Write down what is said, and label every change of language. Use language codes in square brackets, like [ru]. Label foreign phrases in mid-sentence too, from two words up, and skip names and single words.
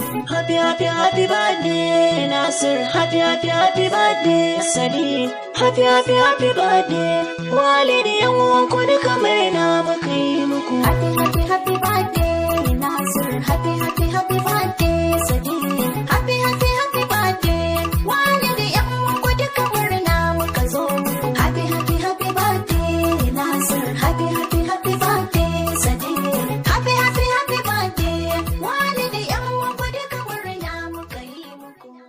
[en] Happy, happy, happy birthday, Nasir. Happy, happy, happy birthday, Sadiq. Happy, happy, happy birthday, Walid. [ha] Yan uwan ku duka murna muka yi muku. [en] Happy, happy, happy birthday, Nasir. Happy, happy, happy birthday, Sadiq. Happy, happy, happy birthday, Walid. [ha] Yan uwan ku duka murna muka zo muku. [en] Happy, happy, happy birthday, Nasir. Happy, happy, happy birthday, Sadiq. Happy, happy, happy birthday, Walid. [ha] Yan uwan ku duka murna muka yi muku.